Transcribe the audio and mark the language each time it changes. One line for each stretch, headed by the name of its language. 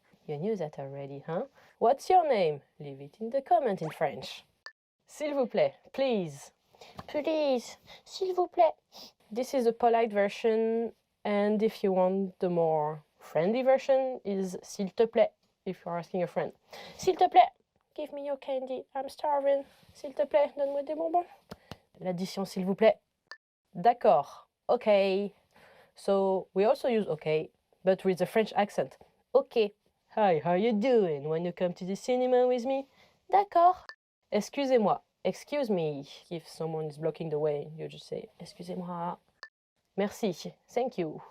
English: You knew that already, huh? What's your name? Leave it in the comment in French.
French: S'il vous plaît.
English: Please. Please.
French: S'il vous plaît.
English: This is a polite version, and if you want the more friendly version is
French: s'il te plaît,
English: if you're asking a friend.
French: S'il te plaît,
English: give me your candy, I'm starving.
French: S'il te plaît, donne-moi des bonbons. L'addition s'il vous plaît. D'accord, okay.
English: So we also use okay, but with a French accent. Okay. Hi, how you doing? When you come to the cinema with me?
French: D'accord. Excusez-moi.
English: Excuse me. If someone is blocking the way, you just say
French: excusez-moi.
English: Merci. Thank you.